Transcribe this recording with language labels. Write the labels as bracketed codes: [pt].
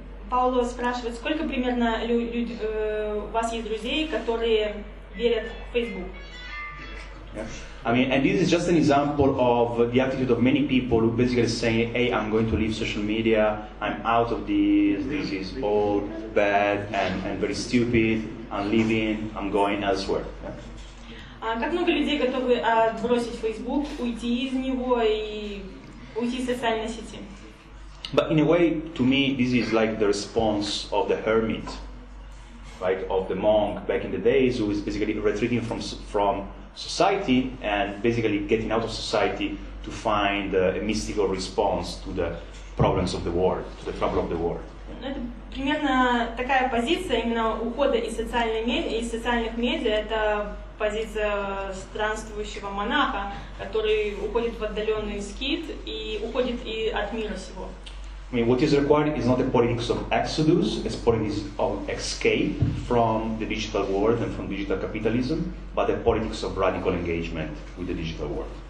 [ru] Паоло спрашивает, сколько примерно у вас есть друзей, которые верят в Facebook? [en] Yeah. I mean, and this is just an example of the attitude of many people who basically say, "Hey, I'm going to leave social media. I'm out of this. This is all bad and very stupid. I'm leaving. I'm going elsewhere." [ru] Как много людей готовы отбросить Facebook, уйти из него и уйти из социальной сети? [en] But in a way, to me, this is like the response of the hermit, right, of the monk back in the days, who is basically retreating from society and basically getting out of society to find a mystical response to the problems of the world, to the trouble of the world. [ru] Это примерно такая позиция именно ухода из социальных медиа. Это позиция странствующего монаха, который уходит в отдаленный скит и уходит и от мира сего. [en] I mean, what is required is not a politics of exodus, it's politics of escape from the digital world and from digital capitalism, but a politics of radical engagement with the digital world.